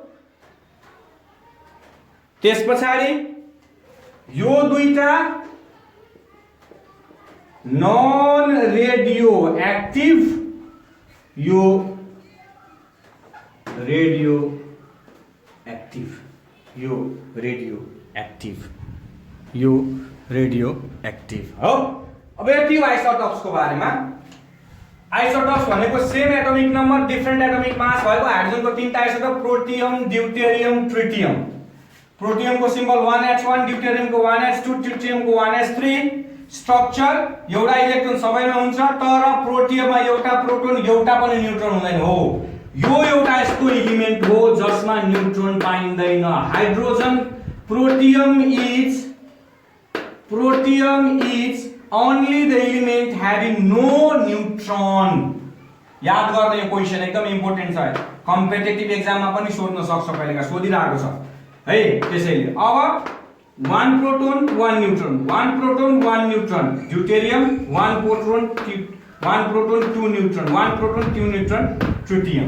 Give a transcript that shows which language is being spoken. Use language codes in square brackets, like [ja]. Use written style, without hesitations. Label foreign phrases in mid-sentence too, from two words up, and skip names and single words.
[ne] त्यसपछि यो दुईटा [en] non radioactive, [ne] यो [en] radioactive, [ne] यो [en] radioactive, [ne] यो [en] radioactive [ne] हो। अब यति हो आइसोटोप्स को बारेमा। आइसोटोप्स भनेको [en] same atomic number different atomic mass [ne] भएको हाइड्रोजन को तीनटा आइसोटोप, प्रोटियम, ड्यूटेरियम, ट्रिटियम। प्रोटियम को सिंबल 1h1, ड्यूटेरियम को 1h2, ट्रिटियम को 1h3। स्ट्रक्चर एउटा इलेक्ट्रोन सबैमा हुन्छ, तर प्रोटियममा एउटा प्रोटोन एउटा पनि न्यूट्रन हुँदैन हो। यो एउटा यस्तो एलिमेन्ट हो जसमा न्यूट्रन पाइँदैन। [en] hydrogen protium is only the element having no neutron। [ne] याद गर्ने यो क्वेशन एकदम इम्पोर्टेन्ट छ, कम्पिटिटिभ एक्जाममा पनि सोध्न सक्छ, कहिलेका सोधिरहेको छ है। त्यसैले अब 1 प्रोटोन 1 न्यूट्रन, 1 प्रोटोन 1 न्यूट्रन, ड्यूटेरियम 1 प्रोटोन 2 न्यूट्रन, 1 प्रोटोन 2 न्यूट्रन, ट्रिटियम।